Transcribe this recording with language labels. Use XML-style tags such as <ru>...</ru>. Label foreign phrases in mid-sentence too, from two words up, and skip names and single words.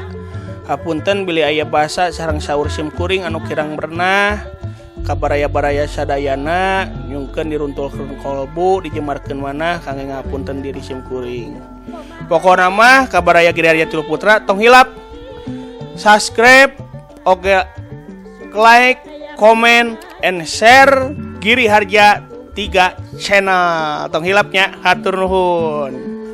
<su>Hapunten bili aya basa sareng saur simkuring anu kirang bernah kabaraya-baraya sadayana nyungkeun diruntulkeun kolbu dijemarkeun manah kangge ngapunten diri simkuring. Pokona mah kabaraya Giri Harja Tilu Putra tong hilap subscribe oge</su> <en>like comment and share</en> <su>Giri Harja 3 channel tong hilapnya hatur nuhun.</su>